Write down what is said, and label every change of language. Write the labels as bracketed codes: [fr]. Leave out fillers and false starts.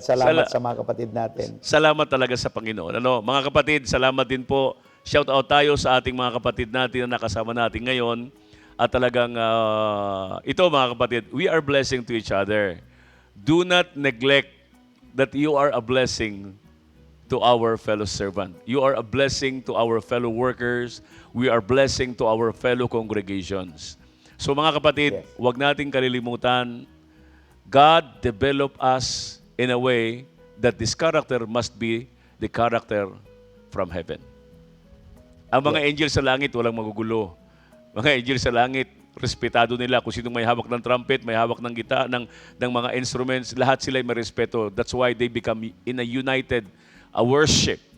[tl] Salamat sa mga kapatid natin. Salamat talaga sa Panginoon. Ano, mga kapatid, salamat din po. Shout out tayo sa ating mga kapatid natin na nakasama natin ngayon. At talagang ito mga kapatid, [en] we are blessing to each other. Do not neglect that you are a blessing to our fellow servant. You are a blessing to our fellow workers. We are blessing to our fellow congregations. [tl] So mga kapatid, [en] Yes. [tl] huwag nating kalilimutan, [en] God developed us in a way that this character must be the character from heaven. [tl] Ang mga angels sa langit, walang magugulo. Mga angels sa langit, respetado nila. Kung sinong may hawak ng trumpet, may hawak ng gita, ng mga instruments, lahat sila may respeto. [en] That's why they become in a united worship.